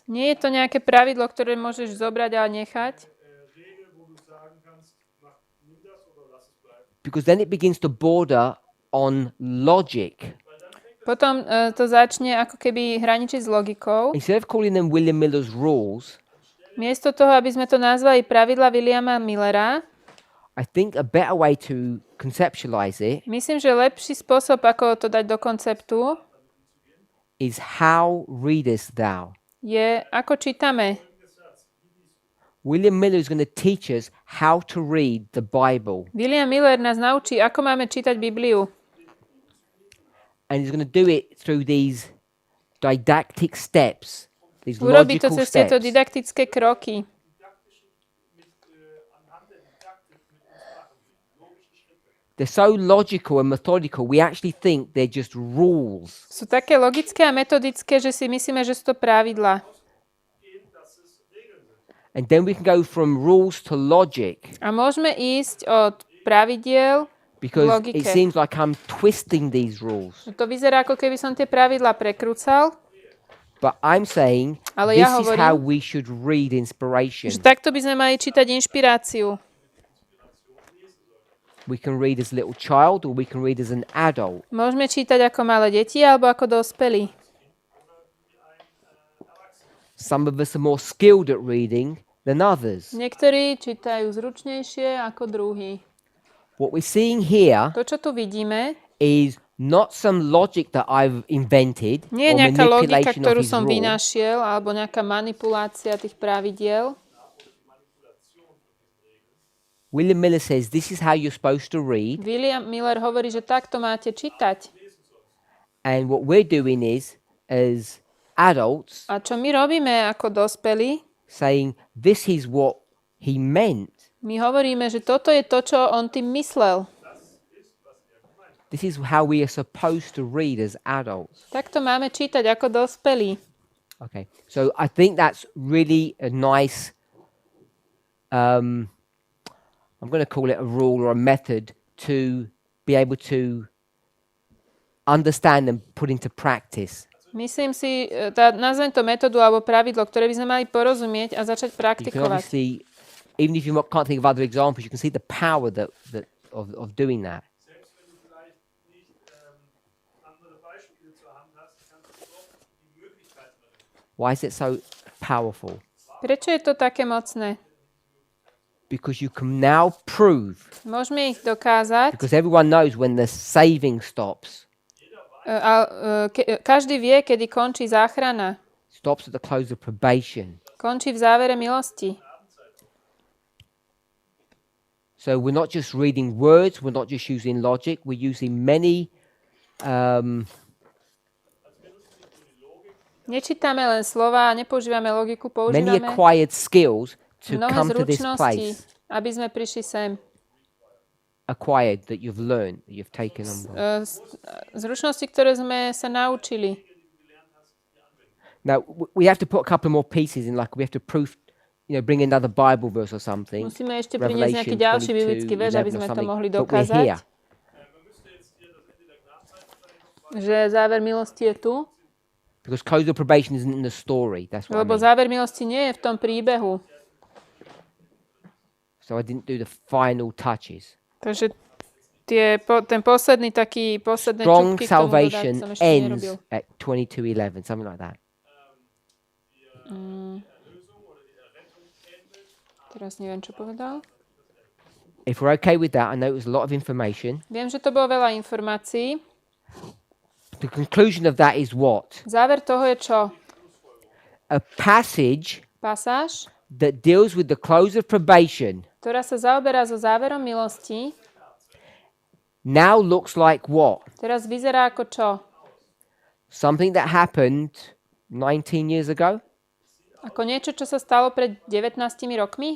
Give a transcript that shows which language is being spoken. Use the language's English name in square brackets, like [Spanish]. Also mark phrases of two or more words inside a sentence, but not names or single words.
[Slovak] Nie je to nejaké pravidlo, ktoré môžeš zobrať a nechať, [English] Because then it begins to border on logic. [Slovak] potom to začne ako keby hraničiť s logikou. [English] Instead of calling them William Miller's rules, [Slovak] Miesto toho, aby sme to nazvali pravidla Williama Millera, [English] I think a better way to conceptualize it [Slovak] myslím, že lepší spôsob, ako to dať do konceptu, [English] is how readest thou. [Slovak] je ako čítame. [English] William Miller is going to teach us how to read the Bible. [Slovak] William Miller nás naučí, ako máme čítať Bibliu. [English] And he's going to do it through these didactic steps, these [Slovak] Urobí to [English] logical [Slovak] cez tieto [English] steps. [Slovak] didaktické kroky. [English] They're so logical and methodical, we actually think they're just rules. [Slovak] Sú také logické a metodické, že si myslíme, že sú to pravidlá. [English] And then we can go from rules to logic, [Slovak] A môžeme ísť od pravidiel [English] because [Slovak] logike. [English] it seems like I'm twisting these rules. [Slovak] To vyzerá, ako keby som tie pravidlá prekrúcal, [English] But I'm saying [Slovak] Ale [English] this [Slovak] ja [English] is [Slovak] hovorím, [English] how we should read inspiration. [Slovak] že takto by sme mali čítať inšpiráciu. [English] We can read as a little child or we can read as an adult. [Slovak] Môžeme čítať ako malé deti alebo ako dospelí. [English] Some of us are more skilled at reading than others. [Slovak] Niektorí čítajú zručnejšie ako druhí. [English] What we're seeing here [Slovak] To, čo tu vidíme, [English] is not some logic that I've invented [Slovak] nie je [English] or [Slovak] nejaká logika, [English] manipulation of [Slovak] ktorú [English] his [Slovak] som [English] rule. [Slovak] vynašiel, alebo nejaká manipulácia tých pravidiel. [English] William Miller says this is how you're supposed to read, [Slovak] William Miller hovorí, že takto máte čítať. [English] and what we're doing is, as adults, [Slovak] A čo my robíme ako dospelí? [English] saying this is what he meant. [Slovak] My hovoríme, že toto je to, čo on tým myslel. [English] This is how we are supposed to read as adults. [Slovak] Takto máme čítať ako dospelí. [English] Okay, so I think that's really a nice, I'm going to call it a rule or a method to be able to understand and put into practice. [Slovak] Myslím si, nazvem to metódu alebo pravidlo, ktoré by sme mali porozumieť a začať [English] You can [Slovak] praktikovať. [English] obviously, even if you can't think of other examples, you can see the power of doing that. Why is it so powerful? [Slovak] Prečo je to také mocné? [English] Because you can now prove, [Slovak] Môžeme ich dokázať. [English] because everyone knows when the saving stops, [Slovak] Každý vie, kedy končí záchrana. [English] stops at the close of probation. [Slovak] Končí v závere milosti. [English] So we're not just reading words, we're not just using logic, we're using many [Slovak] Nečítame len slova, nepoužívame logiku, [English] many [Slovak] používame [English] acquired skills to [Slovak] mnohé [English] come to this [Slovak] zručnosti, [English] place. [Slovak] aby sme prišli sem. [English] Acquired that you've learned, that you've taken on board. [Slovak] Zručnosti, ktoré sme sa naučili. [English] Now we have to put a couple more pieces in, like we have to prove, bring another Bible verse or something. [Slovak] Musíme ešte priniesť nejaký [English] Revelation [Slovak] ďalší 22, biblický verš, aby [English] 11 or [Slovak] sme to [English] something. [Slovak] mohli [English] But we're [Slovak] dokázať. [English] here. [Slovak] Že záver milosti je tu. [English] Because close of probation isn't in the story. That's what I [Slovak] Lebo [English] mean. [Slovak] záver milosti nie je v tom príbehu. [English] So I didn't do the final touches. [Slovak] Takže ten posledné [English] Strong [Slovak] čupky k tomu dodať [English] salvation [Slovak] som ešte [English] ends [Slovak] nerobil. [English] at 22:11, something like that. [Slovak] Teraz neviem, čo povedal. [English] If we're okay with that, I know it was a lot of information. [Slovak] Viem, že to bolo veľa informácií. [English] The conclusion of that is what? [Slovak] Záver toho je čo? [English] A passage [Slovak] Pasáž, [English] that deals with the close of probation [Slovak] ktorá sa zaoberá so záverom milosti, [English] now looks like what? [Slovak] teraz vyzerá ako čo? [English] Something that happened 19 years ago [Slovak] Ako niečo, čo sa stalo pred 19 rokmi